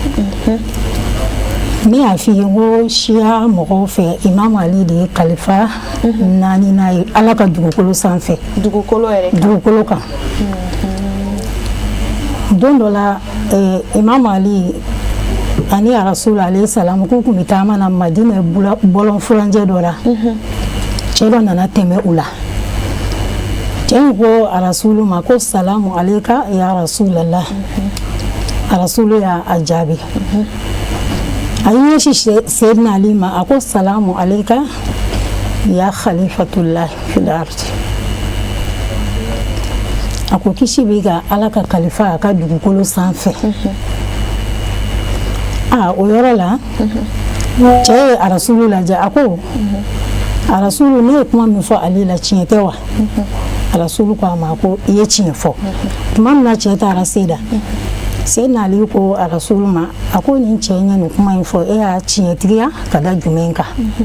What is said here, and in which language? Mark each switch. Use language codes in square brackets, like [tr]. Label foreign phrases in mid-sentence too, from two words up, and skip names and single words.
[bm] ne y'a f'i ye ko siya mɔgɔw fɛ Imam Ali de ye kalifa naani n'a ye Ala ka dugukolo sanfɛ dugukolo kan don dɔ la Imam Ali ani Rasul alayhi salam k'u kun bɛ taama na Madina bɔlɔn furancɛ dɔ la cɛ dɔ nana tɛmɛ u la cɛ in ko Rasulu ma ko [ar] السلام عليك يا رسول الله [bm] rasulu y'a jaabi a ye ɲɛsin Seydina Ali ma a ko [ar] السلام عليك يا خليفة الله في الأرض [bm] a ko kisi b'i kan Ala ka kalifa a ka dugukolo sanfɛ o yɔrɔ la cɛ ye a rasulu lajɛ a ko a rasulu ne ye kuma min fɔ ale la tiɲɛ tɛ wa a rasulu ko a ma ko i ye tiɲɛ fɔ tuma min na cɛ taara seda Seydina Ali ko a rasulu ma a ko nin cɛ in ye nin kuma in fɔ e y'a tiɲɛ tigiya ka da jumɛn kan